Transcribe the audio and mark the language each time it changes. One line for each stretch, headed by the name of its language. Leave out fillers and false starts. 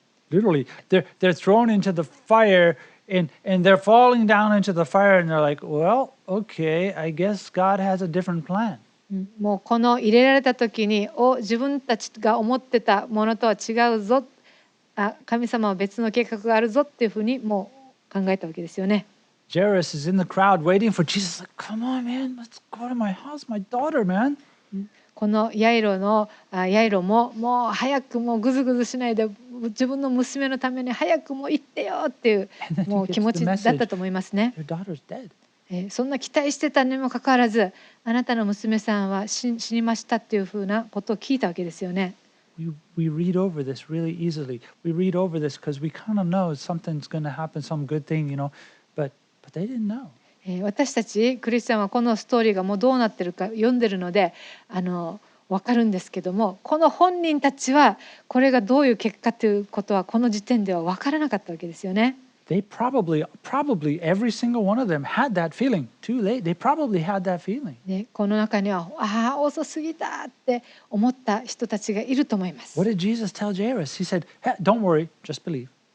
English: Literally, they're thrown into the fire and they're falling down into the fire and they're like, well, okay, I guess God has a different plan.
Japanese: もうこの入れられた時に自分たちが思ってたものとは違うぞ、神様は別の計画があるぞっていうふうにもう考えたわけですよね。
English: Jairus is in the crowd waiting for Jesus. Like, come on, man, let's go to my house, my daughter, man.
Japanese: このヤイロももう早くもうぐずぐずしないで自分の娘のために早くもう行ってよっていうもう気持ちだったと思いますね。
English: Your daughter's dead.
Japanese: そんな期待してたにもかかわらず、あなたの娘さんは死にましたっていうふうなことを聞いたわけですよね。
English: We read over this really easily. We read over this because we kind of know something's going to happen, some good thing, you know, but they didn't know.
Japanese: 私たちクリスチャンはこのストーリーがもうどうなってるか読んでるので分かるんですけども、この本人たちはこれがどういう結果ということはこの時点では分からなかったわけですよね。
English: they probably every single one of them had that feeling. Too late. They probably had that feeling.
Japanese: でこの中には遅すぎたって思った人たちがいると思います。
English: What did Jesus tell Jairus? He said, hey, don't worry, just believe.